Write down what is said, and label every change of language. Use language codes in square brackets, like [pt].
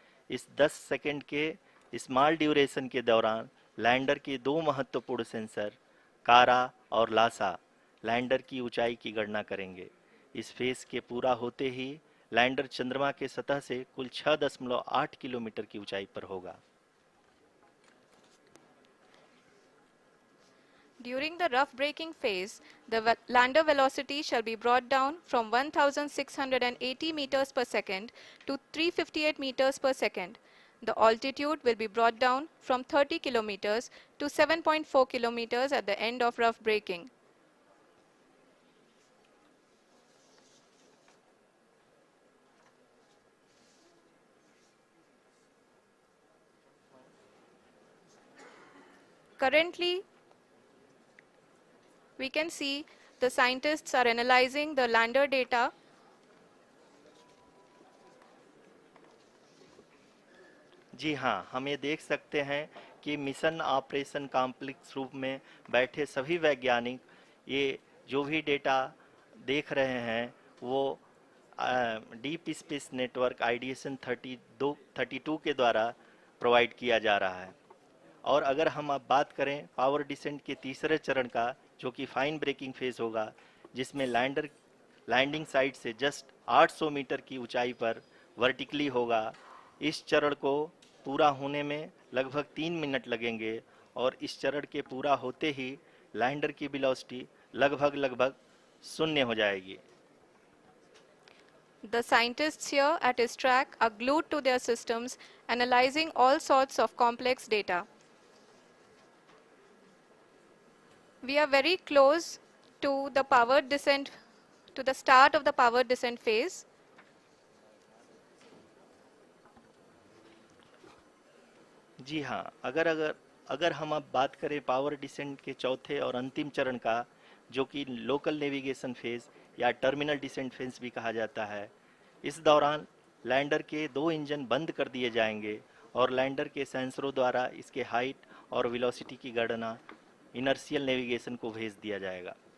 [hi] इस 10 सेकंड के small duration के दौरान लैंडर के दो महत्वपूर्ण सेंसर कारा और लासा लैंडर की ऊंचाई की गणना करेंगे। इस फेज के पूरा होते ही लैंडर चंद्रमा के सतह से कुल 6.8 किलोमीटर की ऊंचाई पर होगा। [en] During the rough braking phase, the lander velocity shall be brought down from 1680 meters per second to 358 meters per second. The altitude will be brought down from 30 kilometers to 7.4 kilometers at the end of rough braking. Currently, we can see the scientists are analyzing the lander data. [hi] जी हाँ, हम ये देख सकते हैं कि mission operation complex रूप में बैठे सभी वैज्ञानिक ये जो भी डेटा देख रहे हैं वो डीप स्पेस नेटवर्क आईडीएसएन 32 के द्वारा प्रोवाइड किया जा रहा है। और अगर हम अब बात करें पावर डिसेंट के तीसरे चरण का, जो कि फाइन ब्रेकिंग फेज होगा, जिसमें लैंडर लैंडिंग साइट से जस्ट 800 मीटर की ऊंचाई पर वर्टिकली होगा। इस चरण को पूरा होने में लगभग 3 मिनट लगेंगे और इस चरण के पूरा होते ही लैंडर की वेलोसिटी लगभग शून्य हो जाएगी। [en] The scientists here at ISRAC are glued to their systems, analyzing all sorts of complex data. We are very close to the powered descent, to the start of the powered descent phase. [hi] जी हाँ, अगर हम अब बात करें power descent के चौथे और अंतिम चरण का, जो कि लोकल नेविगेशन फेज या टर्मिनल डिसेंट फेज भी कहा जाता है, इस दौरान लैंडर के 2 इंजन बंद कर दिए जाएंगे और लैंडर के सेंसरों द्वारा इसके हाइट और वेलोसिटी की गणना इनर्शियल नेविगेशन को भेज दिया जाएगा।